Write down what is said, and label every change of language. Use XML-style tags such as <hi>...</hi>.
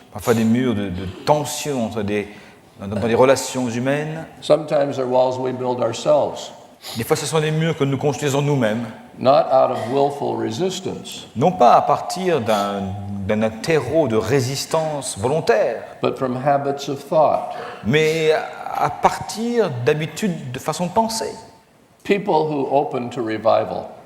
<fr>parfois des murs de tension entre dans des relations humaines.</fr> <en>Sometimes they're walls we build ourselves,</en> <fr>Des fois, ce sont des murs que nous construisons nous-mêmes,</fr> <en>not out of willful resistance,</en> <fr>non pas à partir d'un terreau de résistance volontaire,</fr> <en>but from habits of thought.</en> <fr>mais à partir d'habitudes de façon de penser.</fr> <en>People who open to revival</en>